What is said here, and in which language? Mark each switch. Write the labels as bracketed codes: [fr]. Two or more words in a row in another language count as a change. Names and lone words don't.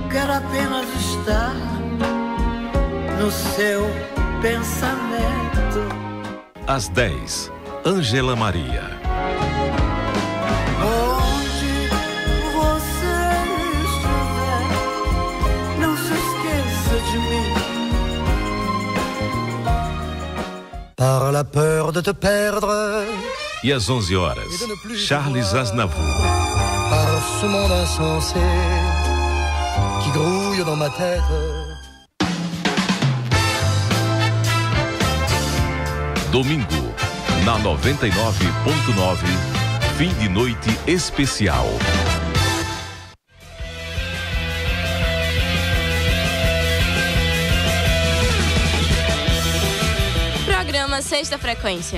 [pt] quero apenas estar no seu pensamento. Às 10, Ângela Maria. Onde você estiver, não se esqueça de mim. [fr] Par la peur de te perdre, [pt] E às 11 horas, Charles Aznavour. [fr] par ce monde insensé qui grouille dans ma tête. [pt] Domingo, na 99.9, fim de noite especial. Programa Sexta Frequência.